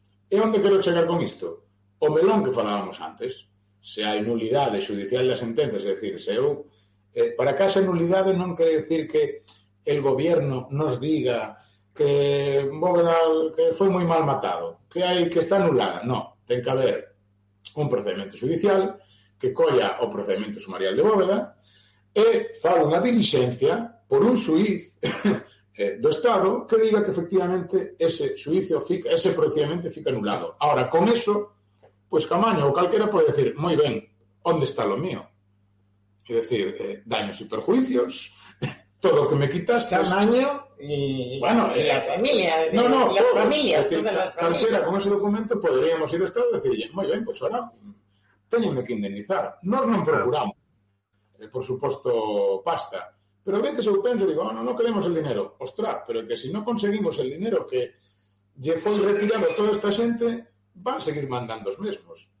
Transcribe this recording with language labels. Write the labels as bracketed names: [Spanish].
[Galician] E onde quero chegar con isto? O melón que falábamos antes. Se hai nulidade judicial das sentencias, é dicir, se eu... para que esa nulidade non quere decir que [Spanish] el gobierno nos diga [Galician] que Bóveda que foi moi mal matado, que está anulada. Non, ten que haber un procedimento judicial que colla o procedimento sumarial de Bóveda e faga unha dilixencia por un xuíz do Estado que diga que efectivamente ese xuicio ese procedimento fica anulado. [Spanish] Ahora, con eso, [Galician] pois Camaño ou calquera pode decir, moi ben, onde está [Spanish] lo mío? [Galician] É dicir, [Spanish] daños e perjuicios, [Galician] todo o que me quitaste... [Spanish] Camaño y la familia. Las familias. [Galician] Calquera con ese documento poderíamos ir ao Estado e decirle, moi ben, pois ahora teñenme que indemnizar. Nós non procuramos, por suposto, pasta. Pero a veces eu penso, digo, non queremos [Spanish] el dinero. [Galician] Ostras, pero que se non conseguimos [Spanish] el dinero [Galician] que lle foi retirado a toda esta xente, van a seguir mandando os mesmos.